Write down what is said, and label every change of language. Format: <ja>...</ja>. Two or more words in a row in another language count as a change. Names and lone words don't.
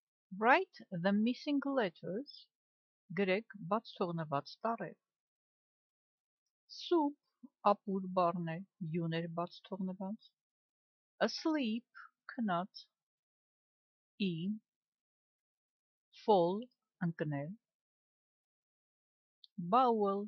<en>Write the missing letters.</en> <hy>Գրեք բաց թողնված տառերը։ Soup ապուր բառն է, յուներ բաց թողնված։ Asleep քնած։</hy> <en>In fall</en> <hy>ընկնել։ Bowel</hy>